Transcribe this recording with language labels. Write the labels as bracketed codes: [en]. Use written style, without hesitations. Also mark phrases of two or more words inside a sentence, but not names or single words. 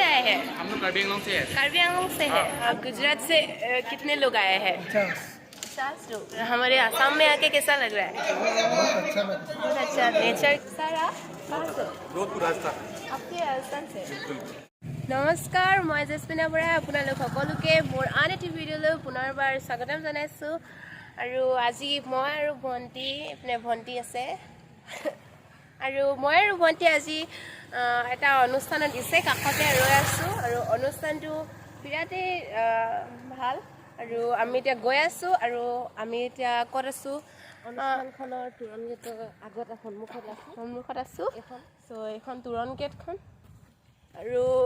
[hi] है? हम लोग कार्बी आंगलोंग से है। कार्बी आंगलोंग से है। गुजरात से कितने लोग आए हैं? 50 लोग। हमारे आसाम में आके कैसा लग रहा है? बहुत अच्छा नेचर सारा जोधपुर राजस्थान। आपके राजस्थान से। [as] নমস্কাৰ মই জেছমিনা বৰা আপোনালোক সকলোকে মোৰ আন এটি ভিডিঅ'লৈ পুনৰবাৰ স্বাগতম জনাইছোঁ আৰু আজি মই আৰু ভণ্টি এপিনে ভণ্টি আছে আৰু মই আৰু ভণ্টি আজি এটা অনুষ্ঠানত দিছে কাষতে ৰৈ আছোঁ আৰু অনুষ্ঠানটো বিৰাটেই ভাল আৰু আমি এতিয়া গৈ আছোঁ আৰু আমি এতিয়া ক'ত আছোঁ অনুষ্ঠানখনৰ তোৰণ গেটৰ আগত সন্মুখত আছোঁ চ' এইখন তোৰণ গেটখন আৰু